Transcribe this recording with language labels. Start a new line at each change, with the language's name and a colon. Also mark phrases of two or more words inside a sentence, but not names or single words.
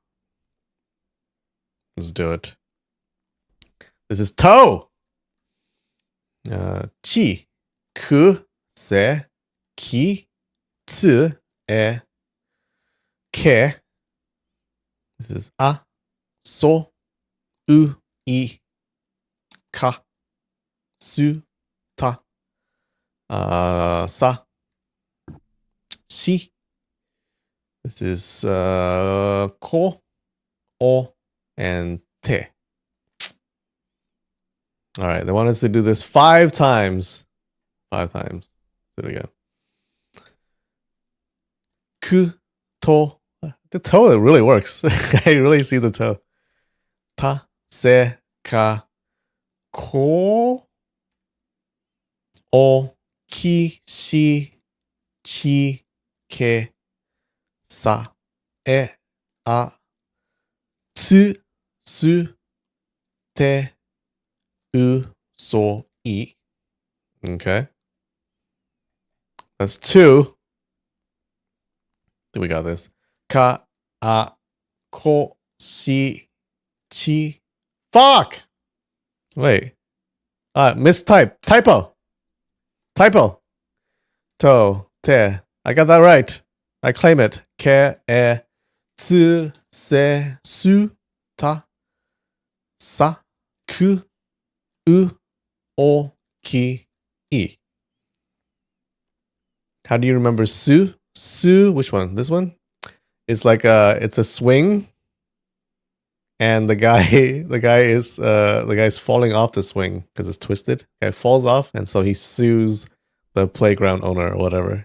English: Let's do it. This is toe.
Japanese: Chi, ku, se, ki, tsu, e, ke.
English: This is
Japanese: a, so, u, I, ka, su, ta, sa, shi.
English: This is
Japanese: ko, o,
English: and te. All right, they want us to do this 5 times. 5 times. Do it again.
Japanese: Ku, to.
English: The toe, it really works. I really see the toe.
Japanese: Ta, se, ka, ko, o, ki, shi, chi, ke, sa, e, a, tsu, su, te, u, so, I.
English: Okay. That's 2. We got this.
Japanese: Ka, a, ko, shi, chi.
English: Fuck! Wait. Mistype. Typo.
Japanese: To, te.
English: I got that right. I claim it.
Japanese: Ke, e, tsu, se, su, ta, sa, ku, u, o, ki, I.
English: How do you remember su? Su, which one? This one? It's like it's a swing, and the guy is falling off the swing because it's twisted. The guy falls off, and so he sues the playground owner or whatever.